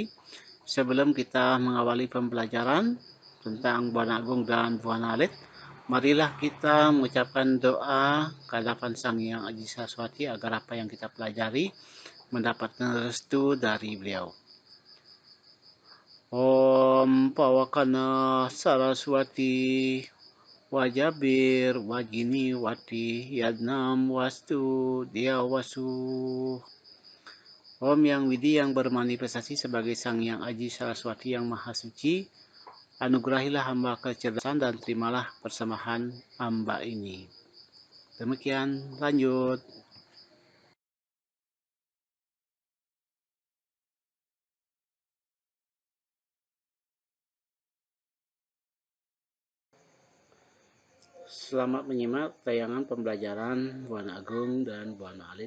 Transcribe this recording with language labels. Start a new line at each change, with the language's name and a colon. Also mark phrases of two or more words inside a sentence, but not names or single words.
Indonesian: Sebelum kita mengawali pembelajaran tentang Buana Agung dan Buana Alit, marilah kita mengucapkan doa kehadapan Sang Hyang Aji Saraswati agar apa yang kita pelajari mendapatkan restu dari beliau.
Sanskrit: Om Pawakana Saraswati Wajabir Wagini Wati Yadnam Wastu Diawasu.
Indonesian: Om Yang Widi yang bermanifestasi sebagai Sang Hyang Aji Saraswati yang Maha Suci, anugerahilah hamba kecerdasan dan terimalah persembahan hamba ini. Demikian, lanjut. Selamat menyimak tayangan pembelajaran Buana Agung dan Buana Alit.